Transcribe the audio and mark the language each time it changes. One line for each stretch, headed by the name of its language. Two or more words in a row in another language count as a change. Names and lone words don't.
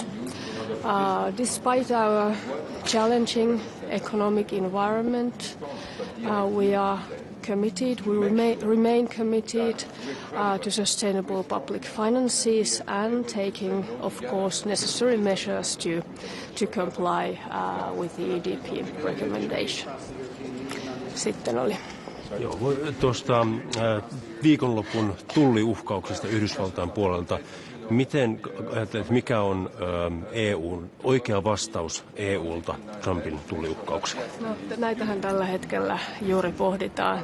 English: Despite our challenging economic environment, we are committed, we remain committed to sustainable public finances and taking, of course, necessary measures to comply with the EDP recommendation.
Finnish: Sitten oli. Joo, tuosta viikonlopun tulliuhkauksesta Yhdysvaltain puolelta. Miten ajattelet, mikä on EUn oikea vastaus EUlta Trumpin tulliuhkaukseen? No, näitähän tällä hetkellä juuri pohditaan.